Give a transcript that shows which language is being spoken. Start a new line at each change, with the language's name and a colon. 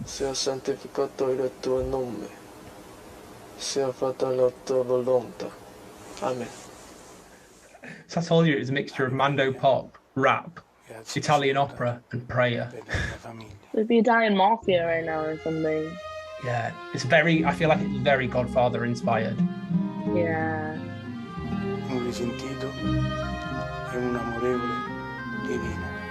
Italian: Sia santificato il tuo nome, sia fatta la tua volontà. Amen.
English: So I told you it was a mixture of Mando pop, rap, Italian opera, and prayer. It's the Italian mafia right now or something. Yeah, I feel like it's very Godfather inspired. Yeah.
Italian: Un risentito e un amorevole divino.